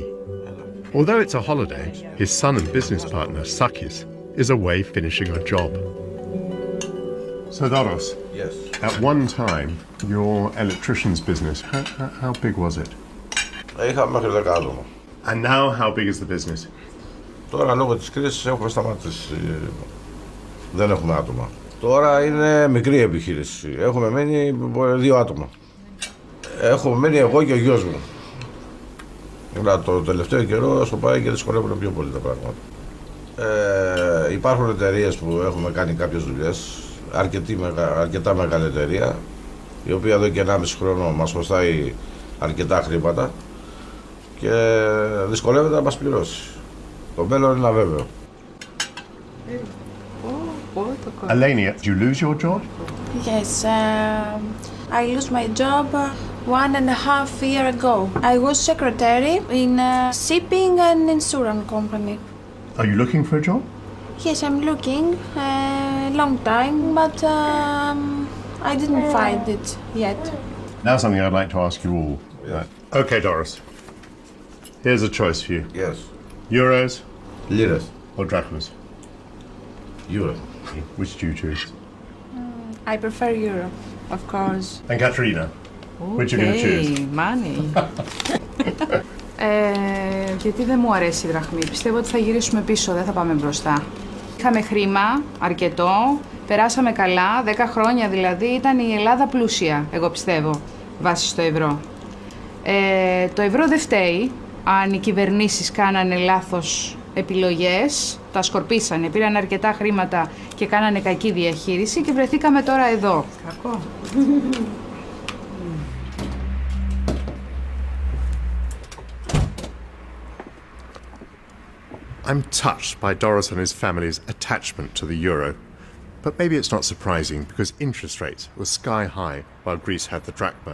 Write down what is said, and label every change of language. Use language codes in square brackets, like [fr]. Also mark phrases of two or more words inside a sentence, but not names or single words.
[en] Although it's a holiday, his son and business partner Sakis is away finishing a job. So Doris, Yes. at one time, your electrician's business, how big was it? [el] Είχαμε μέχρι 10 άτομα. [en] And now how big is the business? [el] Τώρα λόγω της κρίσης έχουμε σταματήσει. Δεν έχουμε άτομα. Τώρα είναι μικρή επιχείρηση. Έχουμε μένει 2 άτομα. Έχουμε μένει εγώ και ο γιος μου. Αλλά το τελευταίο καιρό στο πάει και δυσκολεύουν πιο πολύ τα πράγματα. Υπάρχουν εταιρείες που έχουμε κάνει κάποιες δουλειές. Αρκετά μεγάλη εταιρεία, η οποία εδώ και 1,5 χρόνο μας χρωστάει αρκετά χρήματα και δυσκολεύεται να μας πληρώσει. Το μέλλον είναι αβέβαιο. [en] Eleni, did you lose your job? Yes, I lost my job 1.5 years ago. I was secretary in a shipping and insurance company. Are you looking for a job? Yes, I'm looking a long time, but I didn't find it yet. Now something I'd like to ask you all. Yeah. Okay, Doris. Here's a choice for you. Yes. Euros [el] Λίρες. [en] or drachmas? Euro. Which do you choose? I prefer Europe, of course. And Katerina, which are you going to choose? Money. [el] Γιατί δεν μου αρέσει η δραχμή. Πιστεύω ότι θα γυρίσουμε πίσω, δεν θα πάμε μπροστά. Είχαμε χρήμα, αρκετό, περάσαμε καλά, 10 χρόνια δηλαδή, ήταν η Ελλάδα πλούσια, εγώ πιστεύω, βάσει στο ευρώ. Το ευρώ δεν φταίει, αν οι κυβερνήσεις κάνανε λάθος επιλογές, τα σκορπίσανε, πήραν αρκετά χρήματα και κάνανε κακή διαχείριση και βρεθήκαμε τώρα εδώ. Κακό. [en] I'm touched by Doris and his family's attachment to the euro. But maybe it's not surprising because interest rates were sky high while Greece had the drachma.